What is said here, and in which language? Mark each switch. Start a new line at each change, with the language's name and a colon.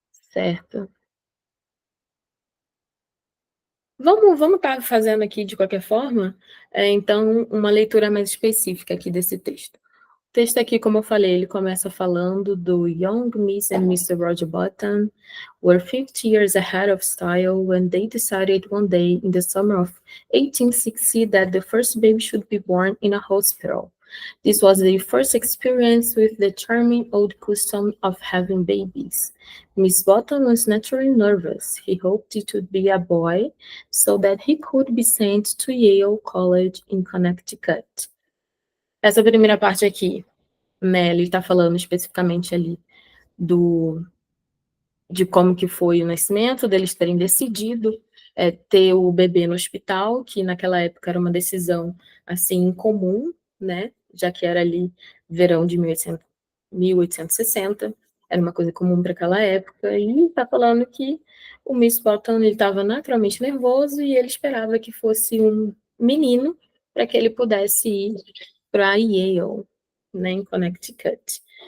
Portuguese: Certo. Vamos estar fazendo aqui, de qualquer forma, então, uma leitura mais específica aqui desse texto. O texto aqui, como eu falei, ele começa falando do
English: Young Miss and Mr. Roger Button were 50 years ahead of style when they decided one day in the summer of 1860 that the first baby should be born in a hospital. This was their first experience with the charming old custom of having babies. Miss Button was naturally nervous. He hoped it would be a boy so that he could be sent to Yale College in Connecticut.
Portuguese: Essa primeira parte aqui, né, ele está falando especificamente ali de como que foi o nascimento, deles terem decidido ter o bebê no hospital, que naquela época era uma decisão, assim, incomum, né, já que era ali verão de 1860, era uma coisa comum para aquela época, e está falando que o Miss Button estava naturalmente nervoso e ele esperava que fosse um menino para que ele pudesse ir para Yale, né, em Connecticut.